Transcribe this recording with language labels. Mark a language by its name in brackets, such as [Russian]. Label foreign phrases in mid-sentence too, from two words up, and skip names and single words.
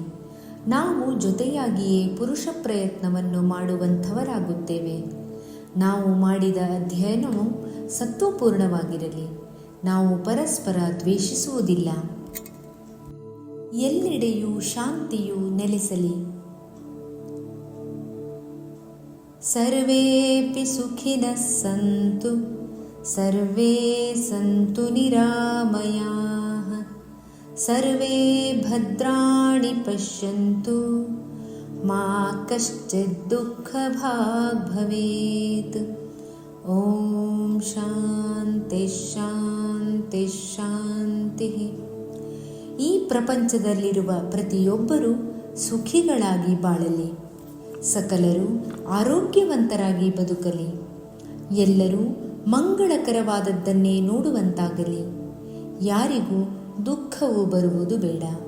[Kannada] ನಾವು ಜೊತೆಯಾಗಿಯೇ ಪುರುಷ ಪ್ರಯತ್ನವನ್ನು ಮಾಡುವಂಥವರಾಗುತ್ತೇವೆ. ನಾವು ಮಾಡಿದ ಅಧ್ಯಯನವು ಸತ್ವಪೂರ್ಣವಾಗಿರಲಿ. ನಾವು ಪರಸ್ಪರ ದ್ವೇಷಿಸುವುದಿಲ್ಲ. ಎಲ್ಲೆಡೆಯೂ ಶಾಂತಿಯು ನೆಲೆಸಲಿ. [Sanskrit] ಸರ್ವೇಪಿ ಸುಖಿನಃ ಸಂತು ಸರ್ವೇ ಸಂತು ನಿರಾಮಯಾಃ ಸರ್ವೇ ಭದ್ರಾಣಿ ಪಶ್ಯಂತು ಮಾ ಕಶ್ಚಿತ್ ದುಃಖಭಾಗ್ ಭವೇತ್. ಓಂ ಶಾಂತಿ ಶಾಂತಿ ಶಾಂತಿ. [Kannada] ಈ ಪ್ರಪಂಚದಲ್ಲಿರುವ ಪ್ರತಿಯೊಬ್ಬರೂ ಸುಖಿಗಳಾಗಿ ಬಾಳಲಿ. ಸಕಲರು ಆರೋಗ್ಯವಂತರಾಗಿ ಬದುಕಲಿ. ಎಲ್ಲರೂ ಮಂಗಳಕರವಾದದ್ದನ್ನೇ ನೋಡುವಂತಾಗಲಿ. ಯಾರಿಗೂ ದುಃಖವು ಬರುವುದು ಬೇಡ.